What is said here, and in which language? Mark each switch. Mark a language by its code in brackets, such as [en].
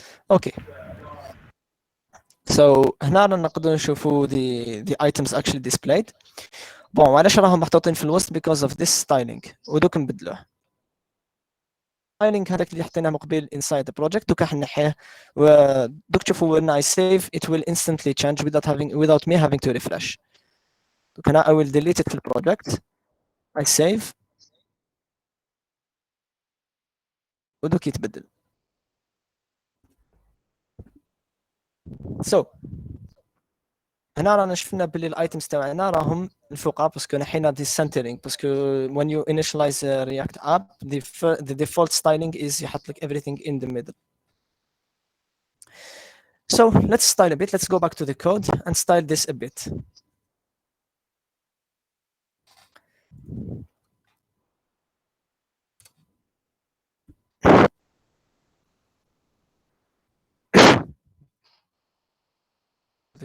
[en] Okay. So [ar] هنا نقدر نشوفوا [en] the items actually displayed. [ar] بون وعلاش راهم محطوطين في الوسط [en] because of this styling, [ar] ودوك نبدلوه. [en] styling [ar] هذاك اللي حطيناه من قبل [en] inside the project [ar] دوك راح نحيه, ودوك تشوفوا [en] when I save it will instantly change without me having to refresh. [ar] دوك هنا [en] I will delete it [ar] في البروجكت, [en] I save, [ar] ودوك يتبدل. [en] So [ar] هنا رانا شفنا باللي الايتمز تاعنا راهم الفوق باسكو نحينا دي سنترينغ [en] باسكو when you initialize a React app the default styling is [ar] يحط لك [en] everything in the middle. So let's style a bit. Let's go back to the code and style this a bit.